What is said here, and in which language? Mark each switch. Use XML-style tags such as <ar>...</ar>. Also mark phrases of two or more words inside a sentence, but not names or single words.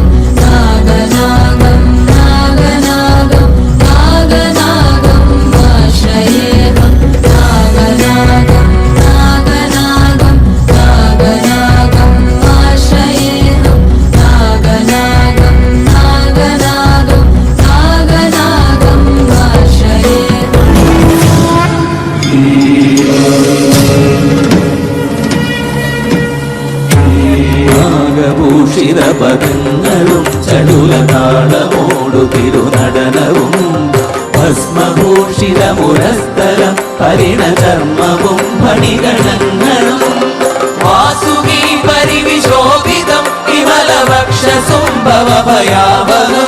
<sa>नागनागं नागनागं नागनागम् आश्रयेऽहं. नागनागं नागनागं नागनागम् आश्रयेऽहं. नागनागं नागनागं नागनागम् आश्रयेऽहं.</sa> <ml>നാഗഭൂഷിത പദങ്ങളും ചടുലതാളമോടു തിരുനടനവും ഭസ്മഭൂഷിത മുരസ്ഥലം പരിണചർമ്മവും ഫണിഗണങ്ങളും വാസുകി പരിവിശോഭിതം വിമലവക്ഷസുംഭവഭയാവഹം.</ml>